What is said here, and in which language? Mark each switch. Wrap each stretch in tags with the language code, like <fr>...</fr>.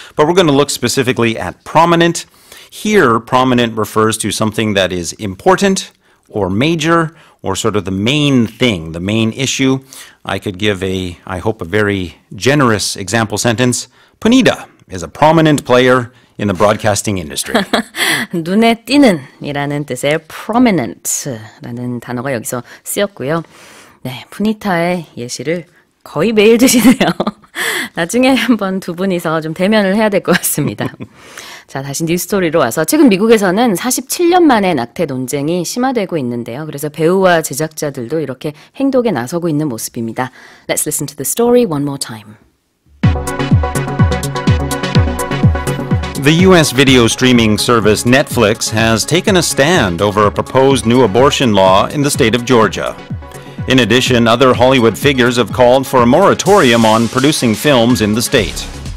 <en>But we're going to look specifically at prominent. Here, prominent refers to something that is important or major or sort of the main thing, the main issue. I could give I hope, a very generous example sentence. Punita is a prominent player in the broadcasting industry.</en> <ko>눈에 띄는 이라는 뜻의 prominent라는 단어가 여기서 쓰였고요. 네, 푸니타의 예시를 거의 매일 드시네요. 나중에 한번 두 분이서 좀 대면을 해야 될 것 같습니다. 자, 다시 뉴스토리로 와서 최근 미국에서는 47년 만에 낙태 논쟁이 심화되고 있는데요. 그래서 배우와 제작자들도 이렇게 행동에 나서고 있는 모습입니다.</ko> <en>Let's listen to the story one more time. The U.S. video streaming service Netflix has taken a stand over a proposed new abortion law in the state of Georgia. In addition, other Hollywood figures have called for a moratorium on producing films in the state.</en>